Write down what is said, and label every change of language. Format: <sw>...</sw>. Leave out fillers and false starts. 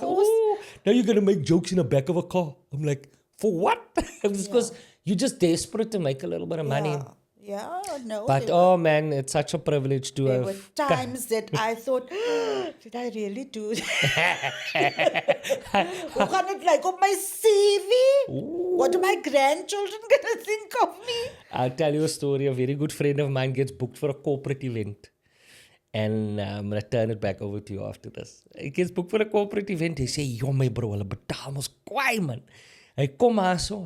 <en>course. now you're going to make jokes in the back of a car. I'm like, for what? It's because you're just desperate to make a little bit of money. Yeah, no. But there man, it's such a privilege to There have. were times that I thought, did I really do that?</en> <af>Hoe gaan het like op my CV?</af> <en>What are my grandchildren going to think of me? I'll tell you a story. A very good friend of mine gets booked for a corporate event. And I'm going to turn it back over to you after this. He gets booked for a corporate event. He say, yo, my bro,</en> <af>hulle betaal ons kwaai, man. Hy kom maar so.</af>